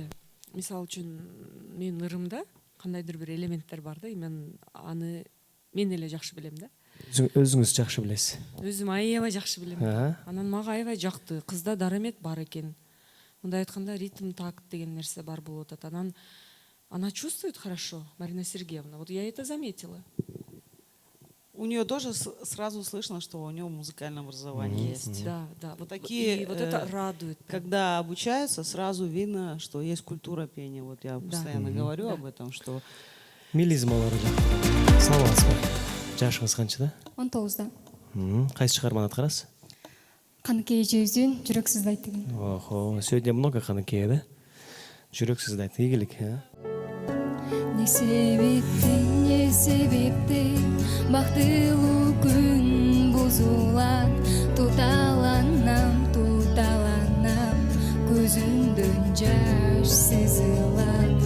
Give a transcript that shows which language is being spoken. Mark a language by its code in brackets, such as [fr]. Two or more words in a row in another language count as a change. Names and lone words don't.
[ky] Мисалы үчүн менин ырымда кандайдыр бир элементтер бар да, аны мен эле жакшы билем да. Өзүңүз жакшы билесиз. Өзүм аябай жакшы билем. Ага. Анан мага аябай жакты. Кызда дарамет бар экен. Мындай айтканда ритм такт деген нерсе бар болуп атат. [ru] Она чувствует хорошо, Марина Сергеевна. Вот я это заметила. У нее тоже сразу слышно, что у нее музыкальное образование есть. Да, да. Вот такие, и вот это радует. Когда обучаются, сразу видно, что есть культура пения. Вот я постоянно говорю об этом, что... [ky] Мелизмалары жакты. Саламатсызбы. Жашыңыз канчада? 19-да. Кайсы чыгарманы аткарасыз? Каныкей эжебиздин жүрөк сыздайт деген. Охо, [ru] сегодня много Каныкея, да? [ky] Жүрөк сыздайт, ийгилик, а? Не себептен бактылуу күн бузулат, туталанам, көзүмдөн жаш сызылат.